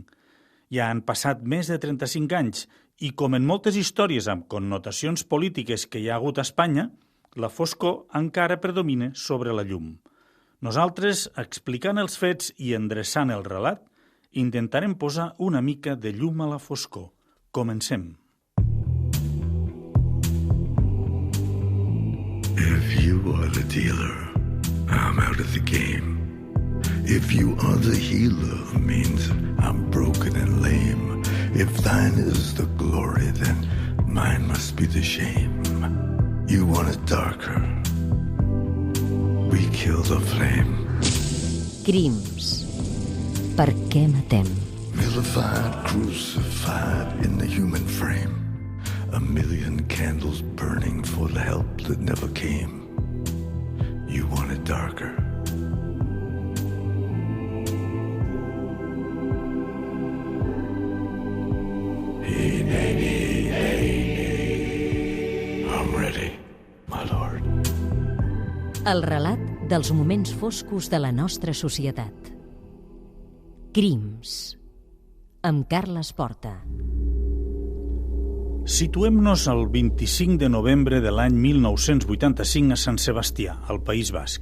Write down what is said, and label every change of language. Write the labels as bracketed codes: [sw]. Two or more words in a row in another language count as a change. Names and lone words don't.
[ca] Ja han passat més de 35 anys i, com en moltes històries amb connotacions polítiques que hi ha hagut a Espanya, la foscor encara predomina sobre la llum. Nosaltres, explicant els fets i endreçant el relat, intentarem posar una mica de llum a la foscor. Comencem. [en] If you are the dealer, I'm out of the game. If you are the healer, means I'm broken and lame. If thine is the glory, then mine must be the shame. You want it darker, we kill the flame. [ca] Crims. Per què matem? [en] Vilified, crucified in the human frame. A million candles burning for the help that never came. You want it darker. Hey, hey, hey, I'm ready, my lord. [ca] El relat dels moments foscos de la nostra societat. Crims. Amb Carles Porta. Situem-nos el 25 de novembre de l'any 1985 a Sant Sebastià, al País Basc.